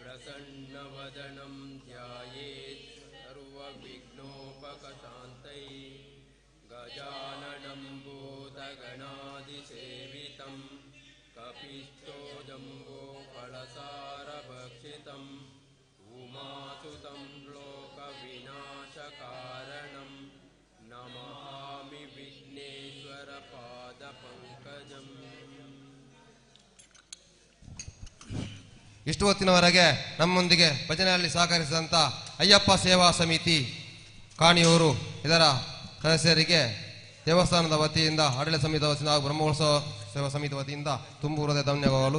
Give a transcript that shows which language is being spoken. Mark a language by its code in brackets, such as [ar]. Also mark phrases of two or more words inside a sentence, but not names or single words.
[sa] प्रसन्नवदनं ध्यायेत् सर्वविघ्नोपशान्तये गजाननं भूतगणादिसेवितं कपिस्थोजम्बो फलसारभक्षितं उमासुतं लोकविनाशकारणं नमामि विघ्नेश्वरपादपङ्कजम्. [kn] ಇಷ್ಟು ಹೊತ್ತಿನವರೆಗೆ ನಮ್ಮೊಂದಿಗೆ ಭಜನೆಯಲ್ಲಿ ಸಹಕರಿಸಿದಂಥ ಅಯ್ಯಪ್ಪ ಸೇವಾ ಸಮಿತಿ ಕಾಣಿಯೂರು ಇದರ ಸದಸ್ಯರಿಗೆ ದೇವಸ್ಥಾನದ ವತಿಯಿಂದ ಆಡಳಿತ ಸಮಿತಿ ವತಿಯಿಂದ ಹಾಗೂ ಬ್ರಹ್ಮೋತ್ಸವ ಸೇವಾ ಸಮಿತಿ ವತಿಯಿಂದ ತುಂಬೂರದ ಧನ್ಯವಾದಗಳು.